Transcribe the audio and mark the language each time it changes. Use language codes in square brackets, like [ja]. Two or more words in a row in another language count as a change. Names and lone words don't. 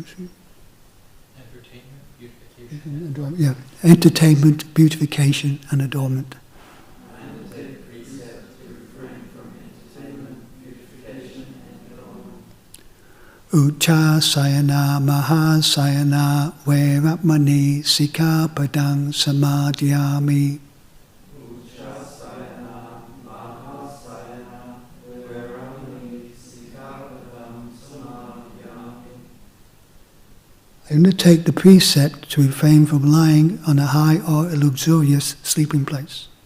[en] entertainment, beautification, and adornment. [pi] Uchasayana mahasayana veramani sikkhapadang samadhyami. [en] I undertake the precept to refrain from lying on a high or a luxurious sleeping place.